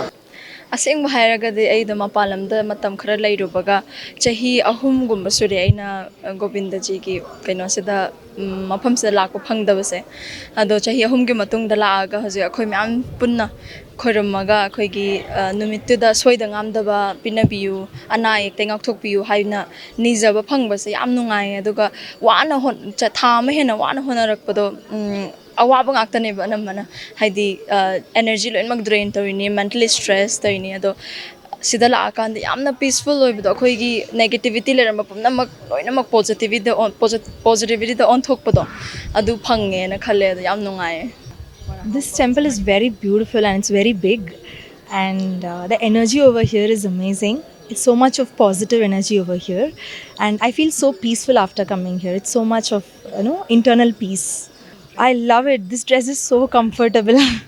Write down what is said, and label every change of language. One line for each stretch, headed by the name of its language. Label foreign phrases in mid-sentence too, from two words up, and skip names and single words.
Manipuri: Asing bahayaragadi ay da mapalamda matam khara lairubaga chahi ahum gumba suri aina Govindaji ki kaino sida mafam sida lakpa phangdabase ado chahi ahum gi matung da laaga haje akhoi myam punna khoiramaga akhoi gi numittu da soida ngamdaba pinabiyu ana ek tengak thokpiyu haina nijaba phangbase yam nungai aduga wana hon tha ma hena wana honarakpado awabang aktane ba namana haidi energy loinmak drain tawini
English: mentally stress
Manipuri: tawini ado sidala akanda yamna peaceful oibdo khoi gi negativity leramba pumna mak loina mak positivity da on thokpado adu phange na khale ado yam nungai.
English: This temple is very beautiful and it's very big, and the energy over here is amazing. It's so much of positive energy over here, and I feel so peaceful after coming here. It's so much of internal peace. I love it. This dress is so comfortable.